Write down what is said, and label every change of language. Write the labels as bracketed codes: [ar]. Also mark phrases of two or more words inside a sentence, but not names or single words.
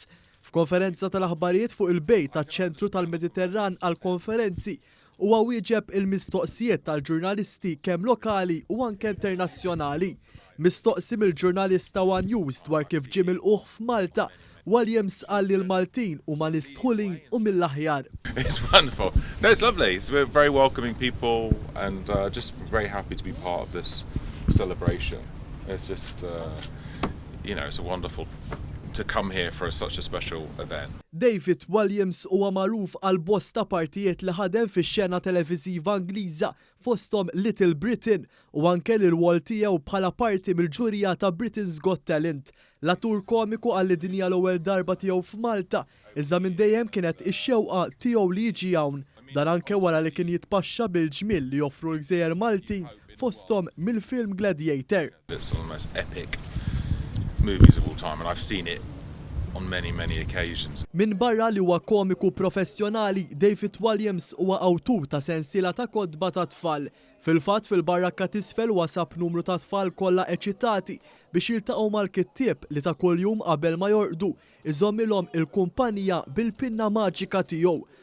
[mt] F'konferenza tal-aħbarijiet fuq il-bejt taċ-ċentru tal-Mediterran għall-konferenzi huwa wieġeb il-mistoqsijiet tal-ġurnalisti kemm lokali u anke internazzjonali. Mistoqsi mill-ġurnalista One News dwar kif ġie milquh f'Malta, Williams qal li l-Maltin huma nies dħulin u mill-aħjar. [en] It's wonderful. No, it's lovely. We're very welcoming people and just very happy to be part of this celebration. It's just, it's a wonderful to come here for such a special event. [mt] David Walliams huwa magħruf għal bosta partijiet li ħadem fix-xena televiżiva Ingliża fosthom Little Britain u anke l-rwol tiegħu bħala parti mill-ġurija ta' Britain's Got Talent. L-attur komiku għal dinja l-ewwel darba tiegħu f'Malta, iżda minn dejjem kienet ix-xewqa tiegħu li jiġi hawn. Dan anke wara li kien jitpaxxa bil-ġmiel li joffru l-Gżejjer Maltin fosthom mill-film Gladiator. [en] It's one of the most epic movies of all time and I've seen it on many occasions. [mt] Min barra li huwa komiku professjonali, David Walliams huwa awtur ta' sensiela ta' kodba ta' tfal. Fil-fatt fil-barrakka t'isfel wasab numru ta' tfal kollha eċitati biex jiltaqgħu mal-kittieb li ta' kuljum qabel ma jorqdu iżommilhom il-kumpanija bil-pinna maġika tiegħu.